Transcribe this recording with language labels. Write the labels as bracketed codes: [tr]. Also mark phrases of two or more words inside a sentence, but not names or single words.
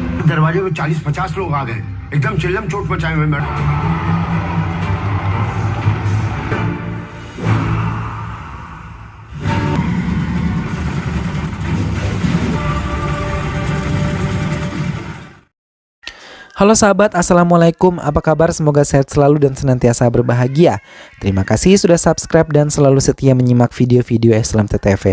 [hi] दरवाजे में 40-50 लोग आ गए, एकदम चिल्लम चोट मचाए हुए मैडम। [id] Halo sahabat, Assalamualaikum. Apa kabar? Semoga sehat selalu dan senantiasa berbahagia. Terima kasih sudah subscribe dan selalu setia menyimak video-video SLMT-TV.